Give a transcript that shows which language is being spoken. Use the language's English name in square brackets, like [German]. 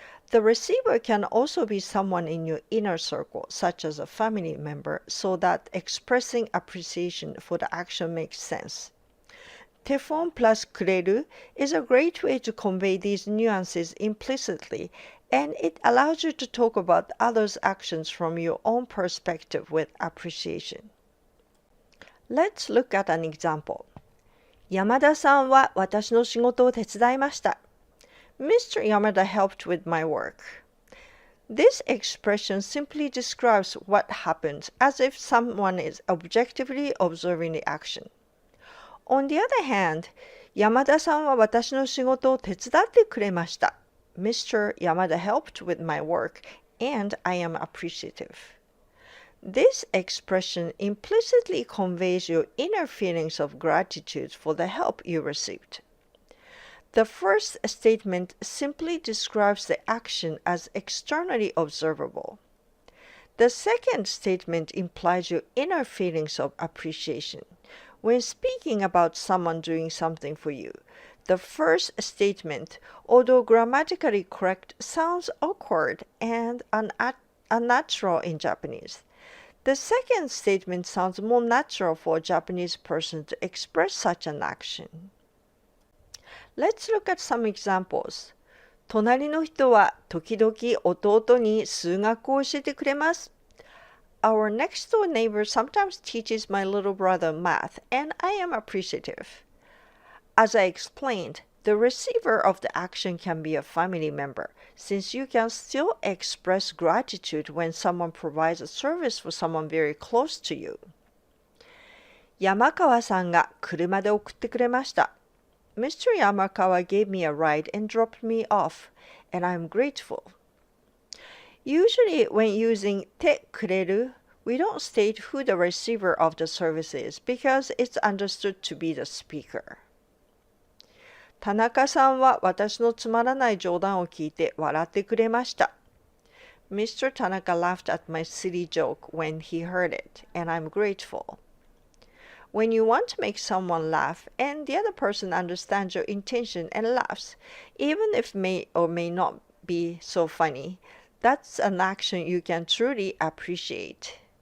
[English] The receiver can also be someone in your inner circle, such as a family member, so that expressing appreciation for the action makes sense. Te form plus kureru is a great way to convey these nuances implicitly, and it allows you to talk about others' actions from your own perspective with appreciation. Let's look at an example. [Japanese] 山田さんは私の仕事を手伝いました。 [English] Mr. Yamada helped with my work. This expression simply describes what happened as if someone is objectively observing the action. On the other hand, [Japanese] 山田さんは私の仕事を手伝ってくれました。 [English] Mr. Yamada helped with my work, and I am appreciative. This expression implicitly conveys your inner feelings of gratitude for the help you received. The first statement simply describes the action as externally observable. The second statement implies your inner feelings of appreciation. When speaking about someone doing something for you, the first statement, although grammatically correct, sounds awkward and unnatural in Japanese. The second statement sounds more natural for a Japanese person to express such an action. Let's look at some examples. [Japanese] 隣の人は時々弟に数学を教えてくれます。 [English] Our next door neighbor sometimes teaches my little brother math, and I am appreciative. As I explained, the receiver of the action can be a family member, since you can still express gratitude when someone provides a service for someone very close to you. [Japanese] 山川さんが車で送ってくれました。 [English] Mr. Yamakawa gave me a ride and dropped me off, and I'm grateful. Usually, when using te kureru, we don't state who the receiver of the service is because it's understood to be the speaker. [Japanese] 田中さんは私のつまらない冗談を聞いて笑ってくれました。 [English] Mr. Tanaka laughed at my silly joke when he heard it, and I'm grateful. When you want to make someone laugh and the other person understands your intention and laughs, even if may or may not be so funny, that's an action you can truly appreciate.